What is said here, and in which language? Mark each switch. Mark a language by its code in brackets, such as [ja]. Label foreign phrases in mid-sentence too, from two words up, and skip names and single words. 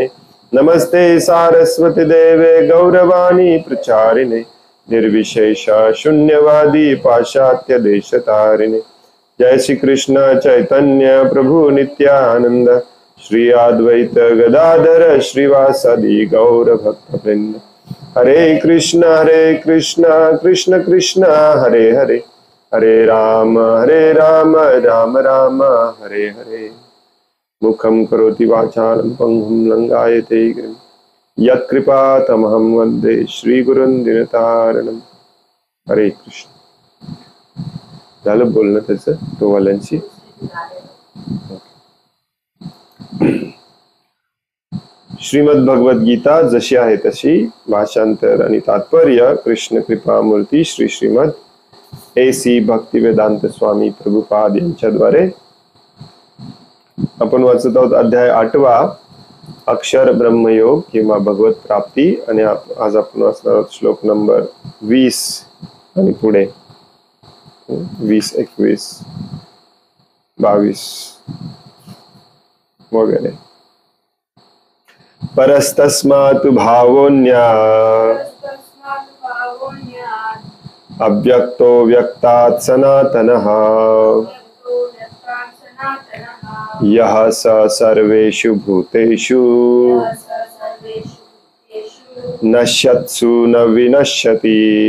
[sa] नमस्ते सारस्वती देवे गौरवाणी प्रचारिणे निर्विशेष शून्यवादी पाश्चात्य देशतारिणे। जय श्री कृष्ण चैतन्य प्रभु नित्यानंद श्री अद्वैत गदाधर श्रीवासदि गौर भक्तवृंद। हरे कृष्ण कृष्ण कृष्ण हरे हरे, हरे राम राम राम हरे हरे। मुखं करोति वाचालं पंगुं लंघयते गिरिं यत्कृपातमहं वन्दे श्रीगुरुं दीनतारिणं। हरे कृष्ण। [mr] झालं बोलणं त्याचं टोवाल्यांशी? श्रीमद भगवद गीता जशी आहे तशी भाषांतर आणि तात्पर्य कृष्ण कृपा मूर्ती श्री श्रीमद AC भक्तिवेदांत स्वामी प्रभुपाद यांच्याद्वारे आपण वाचत आहोत अध्याय 8वा अक्षर ब्रह्मयोग किंवा भगवत प्राप्ती। आणि आज आपण वाचणार आहोत श्लोक नंबर 20 आणि पुढे 20, 21, 22 वगैरे। [sa] परस्तस्मात् भावोऽन्यात् अव्यक्तो व्यक्तात् सनातनः यः स सर्वेषु भूतेषु नश्यत्सु न विनश्यति।